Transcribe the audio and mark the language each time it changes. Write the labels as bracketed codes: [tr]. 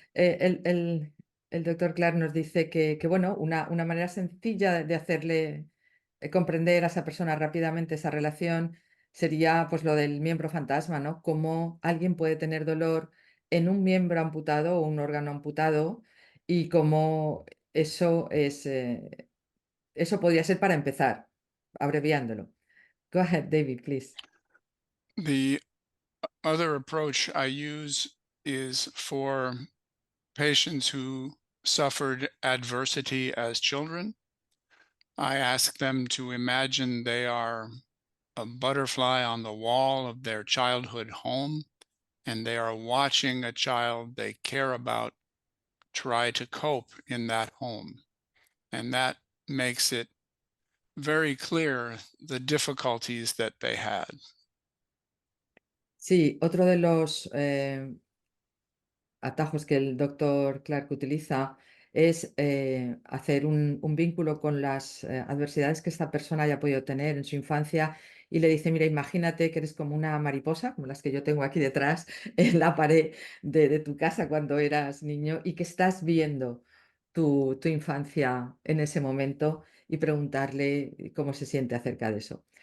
[es] El doctor Clark nos dice que bueno, una manera sencilla de hacerle comprender a esa persona rápidamente esa relación sería pues lo del miembro fantasma, ¿no? Cómo alguien puede tener dolor en un miembro amputado o un órgano amputado y cómo eso eso podría ser para empezar, abreviándolo. [en] Go ahead, David, please. The other approach I use is for patients who suffered adversity as children. I ask them to imagine they are a butterfly on the wall of their childhood home, and they are watching a child they care about try to cope in that home. And that makes it very clear the difficulties that they had. [es] Sí, otro de los atajos que el doctor Clark utiliza es hacer un vínculo con las adversidades que esta persona haya podido tener en su infancia y le dice, mira, imagínate que eres como una mariposa, como las que yo tengo aquí detrás en la pared de tu casa cuando eras niño y que estás viendo tu infancia en ese momento y preguntarle cómo se siente acerca de eso.